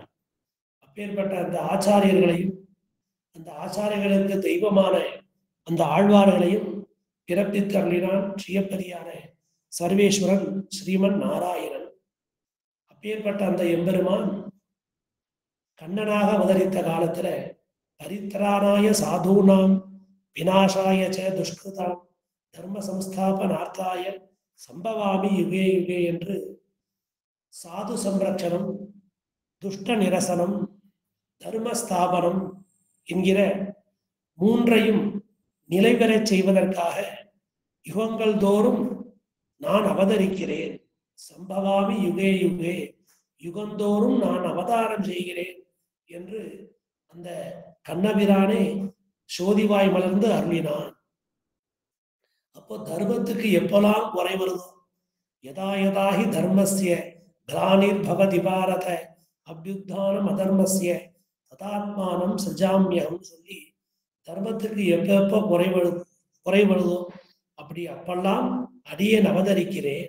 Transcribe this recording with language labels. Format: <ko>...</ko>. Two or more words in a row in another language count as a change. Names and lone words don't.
<ta>அப்பேற்பட்ட அந்த ஆச்சாரியர்களையும் அந்த ஆச்சாரியர்களுக்கு தெய்வமான அந்த ஆழ்வார்களையும் பிறப்பித்து அருளினான் ஸ்ரீயப்பதியான சர்வேஸ்வரன் ஸ்ரீமன் நாராயணன். அப்பேற்பட்ட அந்த எம்பெருமான் கண்ணனாக அவதரித்த காலத்துல</ta> <sa>परित्राणाय साधूनां विनाशाय च दुष्कृताम् धर्म संस्थापनार्थाय सम्भवामि युगे युगे</sa> <ta>என்று சாது சம்ரட்சணம், துஷ்ட நிரசனம், தர்மஸ்தாபனம் என்கிற 3ஐயும் நிலைபெறச் செய்வதற்காக யுகங்கள் தோறும் நான் அவதரிக்கிறேன்.</ta> <sa>सम्भवामि युगे युगे,</sa> <ta>யுகந்தோறும் நான் அவதாரம் செய்கிறேன் என்று அந்த கண்ணபிரானே சோதிவாய் மலர்ந்து அருளினான். அப்போ தர்மத்துக்கு எப்பெல்லாம் குறை வருதோ,</ta> <sa>यदा यदाहि धर्मस्य ग्लानिर् भवति भारत अभ्युत्थानम् अधर्मस्य तदात्मानं सृजाम्यहम्</sa> <ta>சொல்லி தர்மத்துக்கு எப்ப குறைவழுதோ அப்படி அப்பெல்லாம் அடியேன் அவதரிக்கிறேன்.</ta>